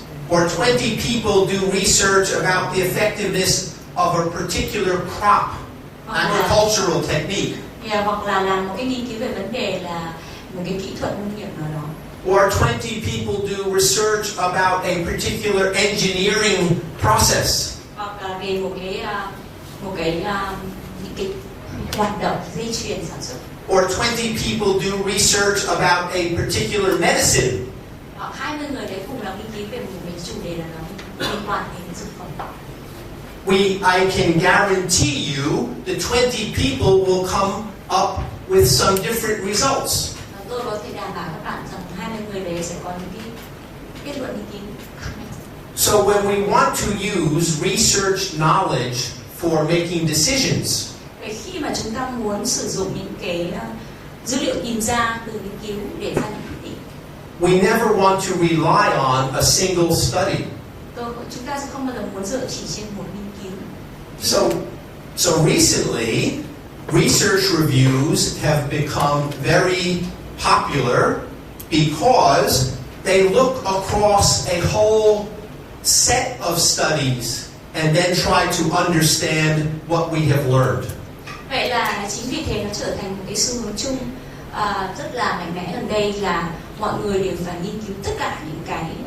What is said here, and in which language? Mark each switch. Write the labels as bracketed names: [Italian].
[English] or 20 people do research about the effectiveness of a particular crop, agricultural technique. [Vietnamese] Hoặc là làm một cái nghiên cứu về vấn đề là một cái kỹ thuật nông nghiệp nào đó. [English] Or 20 people do research about a particular engineering process. [Vietnamese] Hoặc là về một cái những cái hoạt động dây chuyền sản xuất. [English] Or 20 people do research about a particular medicine. [Vietnamese] Hoặc 20 người đấy cùng làm nghiên cứu về một cái chủ đề nào đó liên quan đến dược phẩm. [English] I can guarantee you that 20 people will come up with some different results. [Vietnamese] Tôi có thể đảm bảo các bạn rằng 20 người đấy sẽ có những cái kết luận nghiên cứu khác nhau. [English] So when we want to use research knowledge for making decisions, [Vietnamese] Vậy khi mà chúng ta muốn sử dụng những cái dữ liệu nhìn ra từ nghiên cứu để ra những quyết định, [English] we never want to rely on a single study. [Vietnamese] Chúng ta sẽ không bao giờ muốn dựa chỉ trên một nghiên cứu. [English] So recently, research reviews have become very popular because they look across a whole set of studies and then try to understand what we have learned. [Vietnamese] Vậy là chính vì thế nó trở thành một cái xu hướng chung rất là mạnh mẽ gần đây là mọi người đều phải nghiên cứu tất cả những cái.